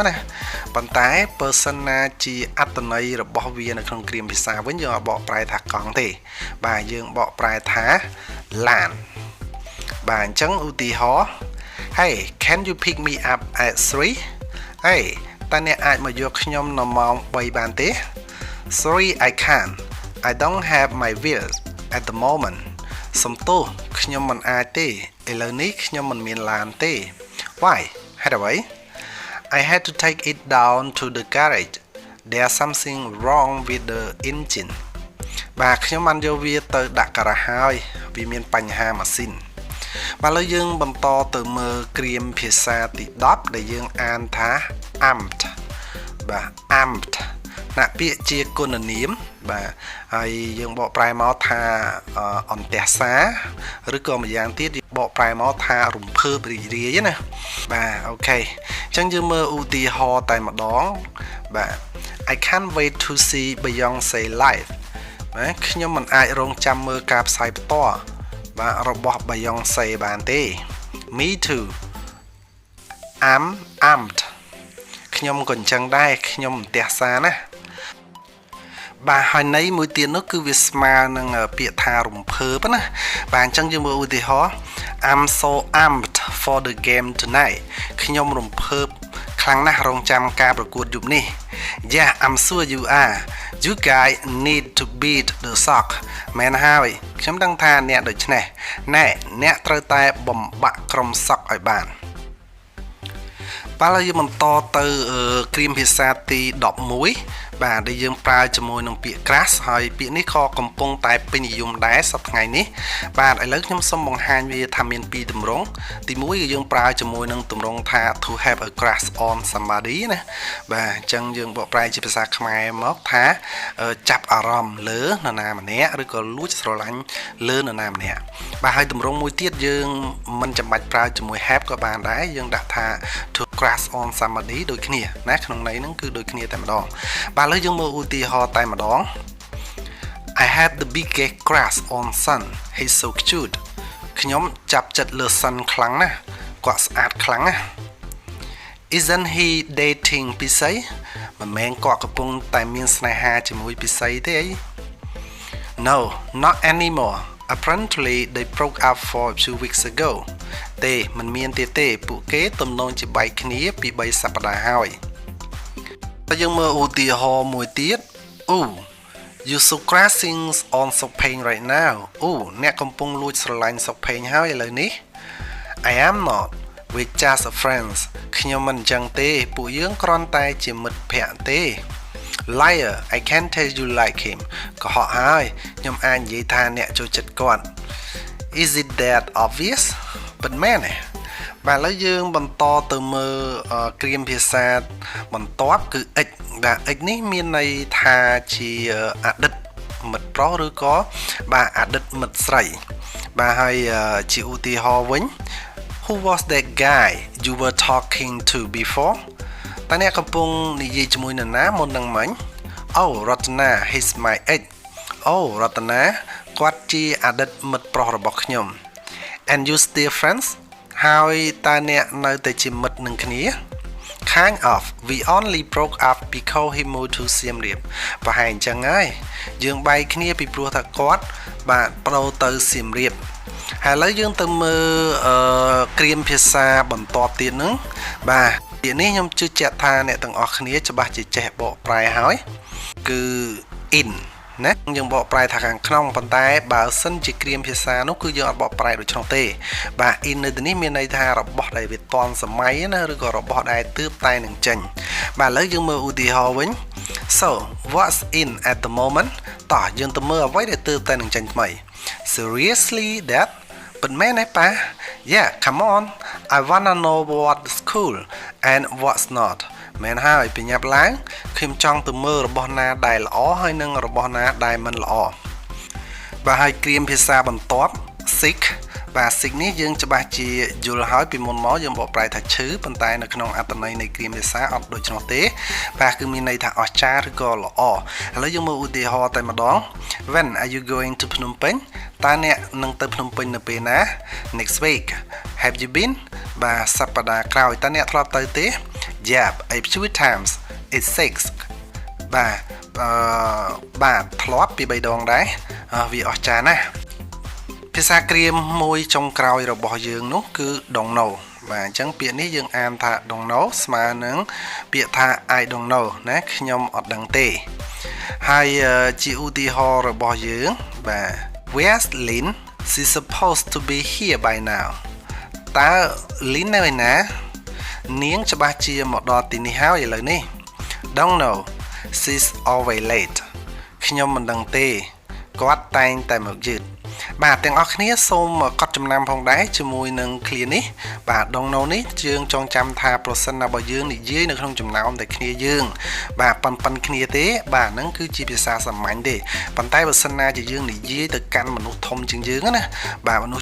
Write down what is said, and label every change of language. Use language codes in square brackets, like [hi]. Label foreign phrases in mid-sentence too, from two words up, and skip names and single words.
[km] ណាប៉ុន្តែ person ណាជាអត្ថន័យរបស់វានៅក្នុងគ្រាមភាសាវិញយើងអត់បកប្រែថាកង់ទេបាទយើងបកប្រែថាឡានបាទអញ្ចឹងឧទាហរណ៍ [en] Hey can you pick me up at 3 Hey [km] តើអ្នកអាចមកយកខ្ញុំ នៅម៉ោង3បានទេ [en] Sorry I can't I don't have my wheels at the moment [km] សំទោសខ្ញុំមិនអាចទេឥឡូវនេះខ្ញុំមិនមានឡានទេ Why ហេតុអ្វី [en] I had to take it down to the garage There's something wrong with the engine [km] បាទខ្ញុំបានយកវាទៅដាក់ការ៉ាសហើយវាមានបញ្ហាម៉ាស៊ីនបាទឥឡូវយើង បន្តទៅមើលគ្រាមភាសាទី10ដែលយើងអានថា amped បាទ amped ណាពាក្យជាគុណនា មបាទហើយយើងបកប្រែមកថាអន្តះសាឬក៏ម្យ៉ាងទៀតបកប្រែមកថារំភើបរីករាយណាបាទអូខេអញ្ចឹងយើងមើលឧទាហរណ៍តែម្ដងបាទ [en] I can't wait to see Beyonce live [km] បាទខ្ញុំមិនអាចរងចាំមើលការផ្សាយផ្ទាល់បាទរបស់ Beyonce បានទេ [en] Me too I'm amped [km] ខ្ញុំក៏អញ្ចឹងដែរខ្ញុំអន្តះសាណាបាទហើយន័យមួយទៀតនោះគឺវា ស្មើនឹងពាក្យថារំភើបណាបាទអញ្ចឹងយើងមើលឧទាហរណ៍ [en] I'm so amped for the game tonight [km] ខ្ញុំរំភើបខ្លាំងណាស់រងចាំការប្រកួតយប់នេះ [en] Yeah I'm sure you are You guys need to beat the sock [km] មែនហើយខ្ញុំដឹងថាអ្នកដូច្នេះណែអ្នកត្រូវតែបំបាក់ក្រុមសក់ឲ្យបាន បាទហើយយើងបន្តទៅគ្រាមភាសាទី11បាទដែលយើងប្រើជាមួយនឹងពាក្យ crash ហើយពាក្យនេះក៏កំពុងតែពេញនិយមដែរសប្តាហ៍ថ្ងៃនេះបាទ ឥឡូវខ្ញុំសូមបង្ហាញវាថាមាន2ទម្រង់ទី1គឺយើងប្រើជាមួយនឹងទម្រង់ថា [en] to have a crush on somebody [km] ណាបាទអញ្ចឹងយើងបកប្រែជាភាសាខ្មែរមកថាចាប់អារម្មណ៍លើនរណាម្នាក់ឬក៏លួចស្រឡាញ់លើនរណាម្នាក់បាទហើយទម្រង់មួយទៀតយើងមិនចាំបាច់ប្រើជាមួយ have ក៏បានដែរយើងដាក់ថា [en] to crush on somebody [km] ដូចគ្នាណាក្នុងន័យហ្នឹងគឺដូចគ្នាតែម្ដងបាទឥឡូវយើងមើលឧទាហរណ៍តែម្ដង [en] I had the biggest crush on Sun he's so cute [km] ខ្ញុំចាប់ចិត្តលើ Sun ខ្លាំងណាស់គាត់ស្អាតខ្លាំងណាស់ [en] Isn't he dating [km] ពិសីមិនមែនគាត់កំពុងតែមានស្នេហាជាមួយពិសីទេអី [en] No not anymore apparently they broke up for a few weeks ago [km] ទេមិនមានទៀតទេពួកគេទំនងជាបែកគ្នាពី3សប្តាហ៍ហើយយើងមើលឧទាហរណ៍មួយទៀត [en] You so crashing on [km] សុកផេង [en] right now [km] អ្នកកំពុងលួចស្រឡាញ់សុកផេងហើយឥឡូវនេះ [en] I am not we just friends [km] ខ្ញុំមិនអញ្ចឹងទេពួកយើងគ្រាន់តែជាមិត្តភក្តិទេ [en] Liar I can't tell you like him [km] កុហកហើយខ្ញុំអាចនិយាយថាអ្នកចូលចិត្តគាត់ [en] Is it that obvious [km] ពិតមែនទេបាទឥឡូវ យើងបន្តទៅមើលគ្រាមភាសាបន្ទាប់គឺ x បាទ x នេះមានន័យថាជាអតីតមិត្តប្រុសឬក៏បាទអតីតមិត្តស្រីបាទហើយជាឧទាហរណ៍វិញ [en] Who was that guy you were talking to before [km] តើអ្នកកំពុងនិយាយជាមួយនរណាមុននឹងមិញ [en] Ratana he's my ex [km] Ratana គាត់ជាអតីត មិត្តប្រុសរបស់ខ្ញុំ [en] And you still friends [km] ហើយតើអ្នកនៅតែជាមិត្តនឹងគ្នា [en] Kind of we only broke up because he moved to Siem Reap [km] ប្រហែលអញ្ចឹងហើយយើងបែកគ្នាពីព្រោះថាគាត់បាទប្ដូរទៅសៀមរាបហើយឥឡូវយើងទៅមើលគ្រាមភាសាបន្ទាប់ទៀតហ្នឹងបាទពាក្យនេះខ្ញុំជឿជាក់ថា អ្នកទាំងអស់គ្នាច្បាស់ជាចេះបកប្រែហើយគឺ in ណាយើងបកប្រែថាខាងក្នុងប៉ុន្តែបើសិនជាគ្រាមភាសានោះគឺយើងអត់បកប្រែដូចនោះទេបាទ in នៅទីនេះមានន័យថារបស់ដែលវាទាន់សម័យណាឬក៏ របស់ដែលទើបតែនឹងចេញបាទឥឡូវយើងមើលឧទាហរណ៍វិញ [en] So what's in at the moment [km] តោះយើងទៅមើលអ្វីដែលទើបតែនឹងចេញថ្មី [en] Seriously that [km] ប៉ុន្មានទេប៉ា [en] Yeah come on I wanna know what's cool and what's not [km] មែនហើយបញ្ញាប់ឡើងខ្ញុំចង់ទៅមើលរបស់ណាដែលល្អហើយនិងរបស់ណាដែលមិនល្អ បាទហើយគ្រាមភាសាបន្ទាប់ sick បាទ sick នេះយើងច្បាស់ជាយល់ហើយពីមុនមកយើងបកប្រែថាឈឺប៉ុន្តែនៅក្នុងអត្ថន័យនៃគ្រាមភាសាអត់ដូចនោះទេបាទគឺមានន័យថាអស្ចារ្យឬក៏ល្អឥឡូវយើងមើលឧទាហរណ៍តែម្ដង [en] When are you going to Phnom Penh [km] តើអ្នកនឹងទៅភ្នំពេញនៅពេលណា [en] Next week Have you been [km] បាទសប្តាហ៍ក្រោយតើអ្នកធ្លាប់ទៅទេ [en] Yep a few times it's [km] 6 បាទធ្លាប់ពី3ដងដែរវាអស្ចារ្យណាស់ភាសាគ្រាមមួយចុងក្រោយរបស់យើងនោះគឺ [en] don't know [km] បាទអញ្ចឹងពាក្យនេះយើងអានថា [en] don't know [km] ស្មើនឹងពាក្យថា [en] I don't know [km] ណាខ្ញុំអត់ដឹងទេហើយជាឧទាហរណ៍របស់យើងបាទ [en] Where's Lin she's supposed to be here by now [km] តើ Lin នៅឯណានា ងច្បាស់ជាមកដល់ទីនេះហើយឥឡូវនេះ [en] Don't know she's always late [km] ខ្ញុំមិនដឹងទេគាត់តែងតែមកយឺតបាទទាំងអស់គ្នាសូមកត់ចំណាំផងដែរជាមួយនឹងឃ្លានេះបាទដងណូនេះយើងចងចាំថាប្រសិនណា បើយើងនិយាយនៅក្នុងចំណោមតែគ្នាយើងបាទប៉ុនគ្នាទេបាទហ្នឹងគឺជាភាសាសាមញ្ញទេប៉ុន្តែបើសិនណាជាយើងនិយាយទៅកាន់មនុស្សធំជាងយើងណាបាទមនុស្ស